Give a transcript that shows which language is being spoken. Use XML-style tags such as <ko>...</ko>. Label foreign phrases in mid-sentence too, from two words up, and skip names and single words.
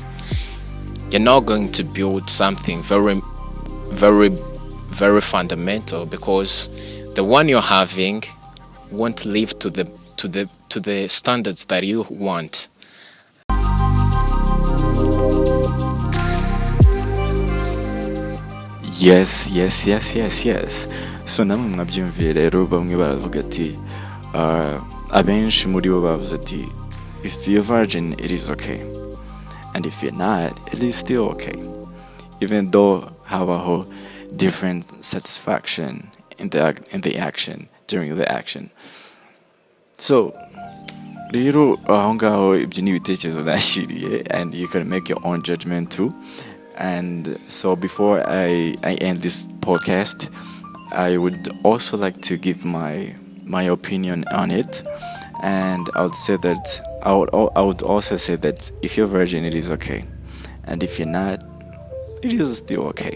<en>You're not going to build something very, very, very fundamental, because the one you're having won't live to the standards that you want. Yes. So</en> <rw>namwe mwabyumviye rero, bamwe baravuga ati abenshi muri bo bavuze ati</rw> <en>if you're virgin it is okay, and if you're not it is still okay, even though habaho different satisfaction in the action, during the action.</en> <rw>So rero aho ngaho ibyo ni ibitekerezo nashyiriye,</rw> <en>and you can make your own judgment too. And so before I end this podcast, I would also like to give my opinion on it, and I would also say that if you're virgin it is okay, and if you're not it is still okay.</en>